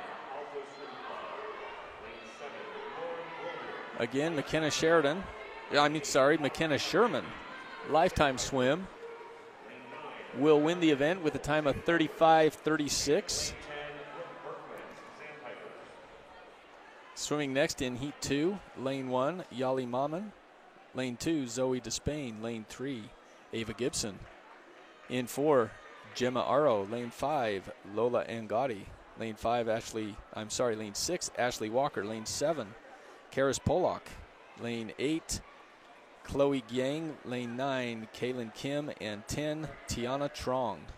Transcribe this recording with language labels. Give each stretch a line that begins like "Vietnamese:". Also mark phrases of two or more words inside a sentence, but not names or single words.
English: Again, McKenna Sherman, Lifetime Swim, will win the event with a time of 35:36. Swimming next in heat 2, lane 1, Yali Maman. Lane 2, Zoe Despain. Lane 3, Ava Gibson. In 4, Gemma Aro. Lane 5, Lola Angotti. Lane 6, Ashley Walker. Lane 7, Karis Pollock. Lane 8, Chloe Yang. Lane 9, Kaylin Kim. And 10, Tiana Trong.